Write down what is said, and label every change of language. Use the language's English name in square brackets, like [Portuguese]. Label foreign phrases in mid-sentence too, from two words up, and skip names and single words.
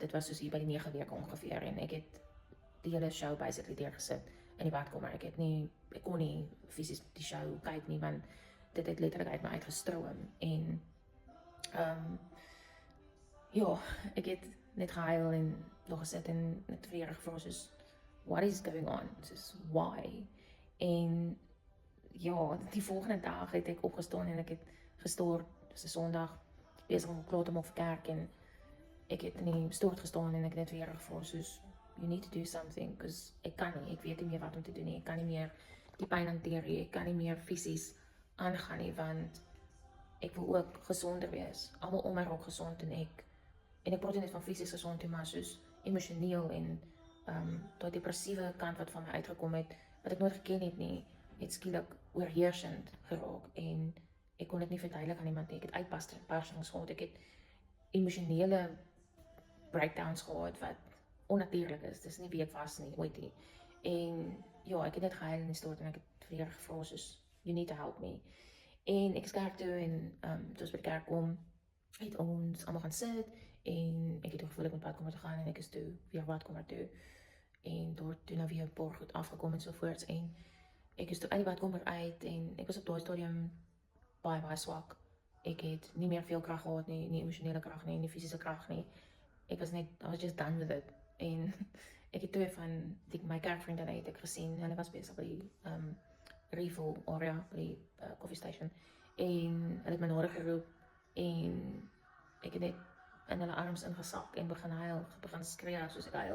[Afrikaans] Dit was soos hier by die 9 weke ongeveer en ek het die hele show basically deurgesit in die badkamer. Ek kon nie fisies die show kyk nie want dit het letterlik uit my uitgestroom en ja, ek het net gehuil en nog gesit en net vir gevra soos [English] what is going on? [Afrikaans] Soos why? En ja, die volgende dag het ek opgestaan en ek het gestort, dis 'n Sondag, besig om klaar te maak vir kerk en ek het in die stort gestaan en ek het net weer gevra soos [English] you need to do something, because [Afrikaans] ek kan nie, ek weet nie meer wat om te doen nie, ek kan nie meer die pyn hanteer nie, ek kan nie meer fisies aangaan nie, want ek wil ook gesonder wees, almal om my raak gesond en ek praat nie net van fisies gesond nie, maar soos emosioneel en daai depressiewe kant wat van my uitgekom het, wat ek nooit geken het nie, het skielik oorheersend geraak en ek kon dit nie verduidelik aan iemand nie. Ek het uitbarstings gehad, ek het emosionele breakdowns gehad wat onnatuurlik is. Dis nie wie ek was nie, ooit nie. En ja, ek het net gehuil in die stort en ek het vir haar gevra soos [English] you need to help me. [Afrikaans] En ek is kerk toe en toe ons by die kerk kom, het ons almal gaan sit en ek het gevoel ek moet badkamer toe gaan en ek is toe weer badkamer toe en toe nou weer 'n paar goed afgekom en so voorts en ek is toe uit die badkamer uit en ek was op daai stadium baie swak. Ek het nie meer veel krag gehad nie emosionele krag nie fisiese krag nie. Ek was net, [English] I was just done with it. [Afrikaans] En ek het twee van my kerkvriendinne het ek gesien, hulle was besig by die [English] refill area, [Afrikaans] by die [English] coffee station. [Afrikaans] En hulle het my nader geroep en ek het net in hulle arms ingesak en begin huil, begin skree soos ek huil.